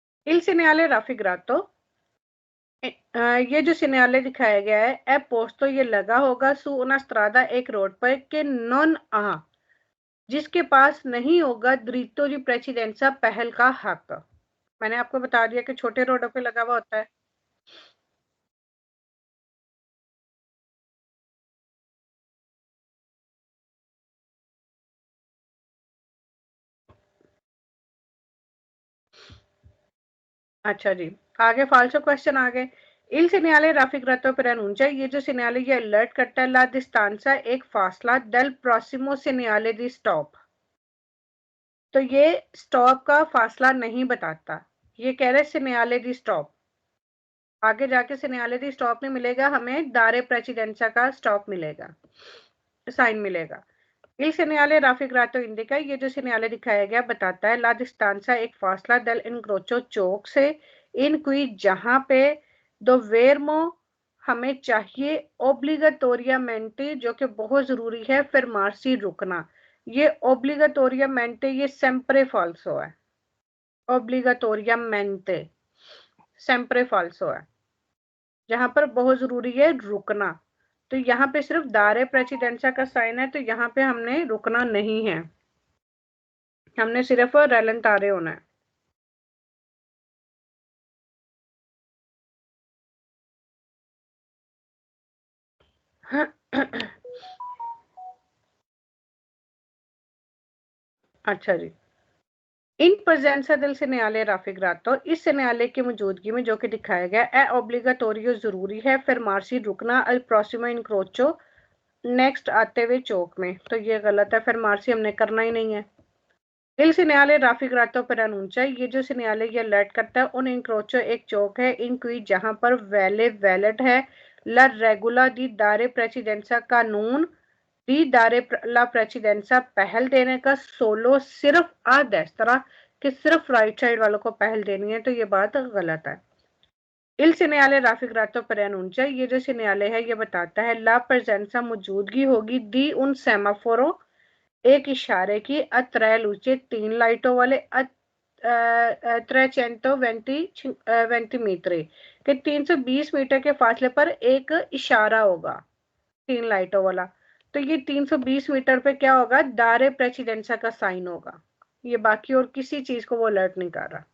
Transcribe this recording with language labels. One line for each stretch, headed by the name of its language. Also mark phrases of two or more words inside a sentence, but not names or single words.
Italian: Il segnale raffigurato,
Hindi: ये जो segnale दिखाया गया है,
Italian: è posto,
Hindi: ये लगा होगा
Italian: su una strada,
Hindi: एक रोड पर,
Italian: che non ha,
Hindi: जिसके पास नहीं होगा
Italian: diritto di precedenza,
Hindi: पहल का हक। मैंने आपको बता दिया कि छोटे रोडों पे लगा हुआ होता है। अच्छा जी, आगे फाल्सो क्वेश्चन आ गए।
Italian: Il segnale raffigurato preannuncia,
Hindi: ये जो segnale ये अलर्ट करता है
Italian: la distanza,
Hindi: एक फासला,
Italian: del prossimo segnale di stop,
Hindi: तो ये स्टॉप का फासला नहीं बताता, ये कह रहे
Italian: segnale di stop।
Hindi: आगे जाके
Italian: segnale di stop
Hindi: नहीं मिलेगा, हमें
Italian: dare precedenza
Hindi: का स्टॉप मिलेगा, साइन मिलेगा।
Italian: Il segnale raffigurato indica,
Hindi: ये जो segnale दिखाया गया बताता है
Italian: la distanza,
Hindi: एक फासला,
Italian: del incrocio,
Hindi: चौक से,
Italian: in cui,
Hindi: जहां पे, dovermo, हमें चाहिए, obligatoriamente, जो कि बहुत जरूरी है, fermarsi, रुकना। ये obligatoriamente ये
Italian: sempre falso
Hindi: है,
Italian: obligatoriamente sempre falso
Hindi: है, जहां पर बहुत जरूरी है रुकना। तो यहाँ पे सिर्फ
Italian: dare precedenza
Hindi: का साइन है, तो यहाँ पे हमने रुकना नहीं है, हमने सिर्फ रैलेंटारे होना है। अच्छा जी,
Italian: in presenza del segnale raffigurato,
Hindi: इस segnale की मौजूदगी में जो कि दिखाया गया है, obligatorio जरूरी है, fermarsi रुकना,
Italian: al prossimo incrocio,
Hindi: नेक्स्ट आते हुए चौक में, तो ये गलत है, fermarsi हमने करना ही नहीं है।
Italian: Il segnale raffigurato preannuncia,
Hindi: ये जो segnale ये अलर्ट करता है
Italian: un incrocio,
Hindi: एक चौक है,
Italian: in cui,
Hindi: जहां पर वैले वैलिड है,
Italian: la regola di dare precedenza,
Hindi: कानून,
Italian: di dare la precedenza,
Hindi: पहल देने का, सोलो, सिर्फ
Italian: a destra,
Hindi: कि सिर्फ
English: right side
Hindi: वालों को पहल देनी है, तो ये बात गलत है।
Italian: Il segnale raffigurato preannuncia,
Hindi: ये जो segnale है ये बताता है
Italian: la presenza,
Hindi: मौजूदगी होगी,
Italian: di un semaforo,
Hindi: एक इशारे की,
Italian: a tre luci,
Hindi: 3 लाइटों वाले, a 320 मीटर, कि 320 मीटर के फासले पर एक इशारा होगा, 3 लाइटों वाला, तो ये 320 मीटर पे क्या होगा,
Italian: dare precedenza
Hindi: का साइन होगा, ये बाकी और किसी चीज को वो अलर्ट नहीं कर रहा।